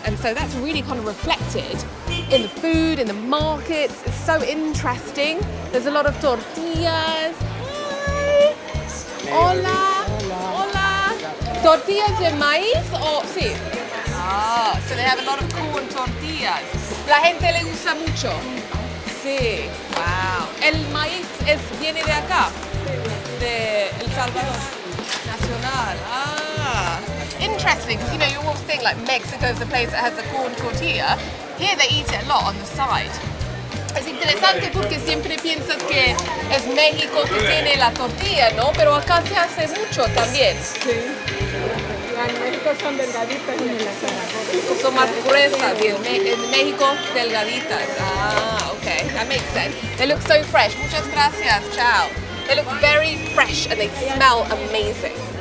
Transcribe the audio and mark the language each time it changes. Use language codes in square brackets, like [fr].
[en] And so that's really kind of reflected in the food, in the markets. It's so interesting. There's a lot of tortillas. [es] Hi. Hola. Hola. Tortillas de maíz o sí? [en] Ah, so they have a lot of corn tortillas. [es] La gente le gusta mucho. Sí, wow. El maíz viene de acá, de El Salvador. Nacional. [en] Ah, interesting, because you always think like Mexico is the place that has the corn tortilla. Here they eat it a lot on the side. [es] Es interesante porque siempre piensas que es México que tiene la tortilla, ¿no? Pero acá se hace mucho también. Sí. En México son delgaditas y en la zona. Son más gruesas y en México delgaditas. [en] Ah, okay, that makes sense. They look so fresh. [es] Muchas gracias. Ciao. [en] They look very fresh and they smell amazing.